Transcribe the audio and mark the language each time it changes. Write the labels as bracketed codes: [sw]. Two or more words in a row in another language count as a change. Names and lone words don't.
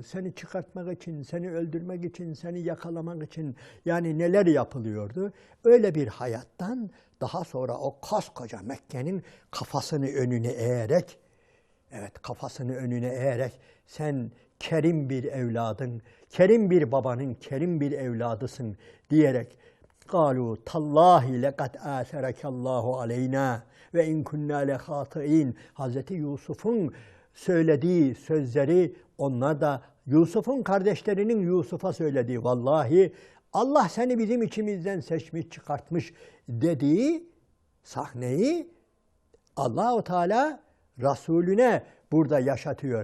[tr] Seni çıkartmak için, seni öldürmek için, seni yakalamak için yani neler yapılıyordu? Öyle bir hayattan daha sonra o koskoca Mekke'nin kafasını önüne eğerek evet kafasını önüne eğerek sen kerim bir evladın, kerim bir babanın kerim bir evladısın diyerek [ar] قَالُوا تَاللّٰهِ لَقَدْ آثَرَكَ اللّٰهُ عَلَيْنَا وإن كنا لخاطئين. [tr] Hazreti Yusuf'un söylediği sözleri onlar da Yusuf'un kardeşlerinin Yusuf'a söylediği vallahi Allah seni bizim içimizden seçmiş çıkartmış dediği sahneyi Allah-u Teala Resulüne burada yaşatıyor.